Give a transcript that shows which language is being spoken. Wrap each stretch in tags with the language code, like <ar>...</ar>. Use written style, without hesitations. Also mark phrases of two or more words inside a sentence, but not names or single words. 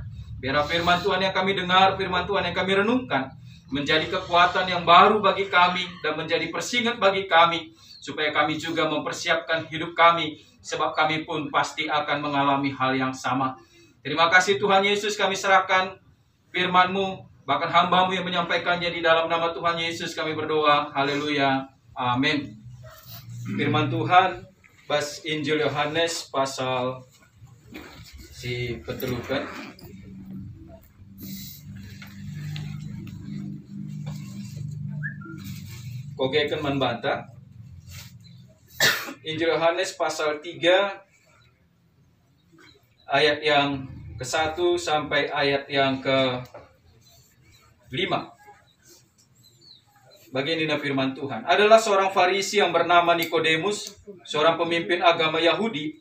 <id>Biar firman Tuhan yang kami dengar, firman Tuhan yang kami renungkan, menjadi kekuatan yang baru bagi kami dan menjadi persingat bagi kami supaya kami juga mempersiapkan hidup kami, sebab kami pun pasti akan mengalami hal yang sama. Terima kasih Tuhan Yesus, kami serahkan firman-Mu, bahkan hamba-Mu yang menyampaikannya di dalam nama Tuhan Yesus kami berdoa. Haleluya. Amin.</id> <btx>Firman Tuhan, bas Injil Yohanes pasal si petelukan. Kogekan membantah.</btx> <id>Injil Yohanes pasal 3 ayat yang ke-1 sampai ayat yang ke-5. Begini firman Tuhan. Adalah seorang Farisi yang bernama Nikodemus, seorang pemimpin agama Yahudi.</id>